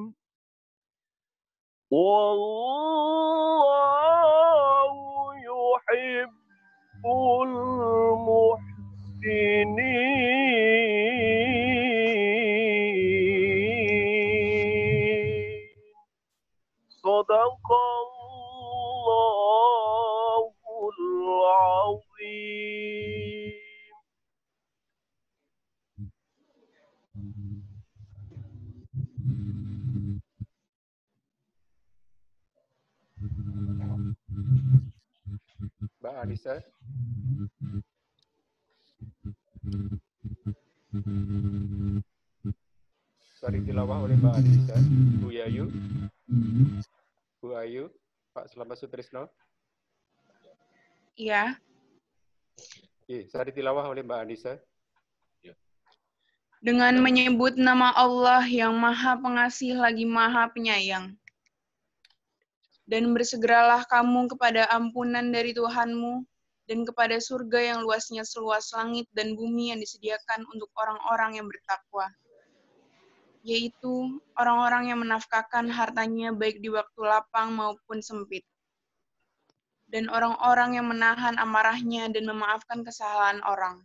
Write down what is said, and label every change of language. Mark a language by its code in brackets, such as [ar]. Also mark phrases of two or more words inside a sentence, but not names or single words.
[ar] والله يحب المحسنين صدق الله العظيم. [id] Mbak Anissa. Sari tilawah oleh Mbak Anissa. Bu Yayu. Bu Ayu. Pak Selamat Sutrisno. Iya. Sari tilawah oleh Mbak Anissa. Dengan menyebut nama Allah yang Maha Pengasih lagi Maha Penyayang. Dan bersegeralah kamu kepada ampunan dari Tuhanmu dan kepada surga yang luasnya seluas langit dan bumi yang disediakan untuk orang-orang yang bertakwa, yaitu orang-orang yang menafkahkan hartanya baik di waktu lapang maupun sempit, dan orang-orang yang menahan amarahnya dan memaafkan kesalahan orang.